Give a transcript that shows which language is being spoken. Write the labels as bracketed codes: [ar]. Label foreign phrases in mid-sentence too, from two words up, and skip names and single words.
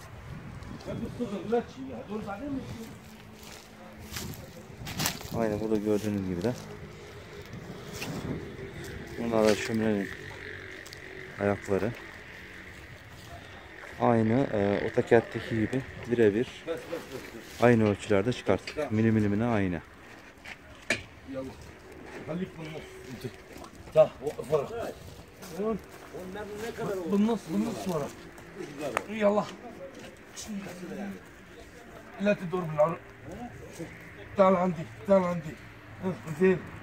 [tr] Aynen burada gördüğünüz gibi de. Bunlar da şöminenin ayakları. Aynı AutoCAD'deki gibi birebir aynı ölçülerde çıkarttık. Milimine aynı. [ar] بالنص ورا يلا لا تدور بالعرض تعال عندي زين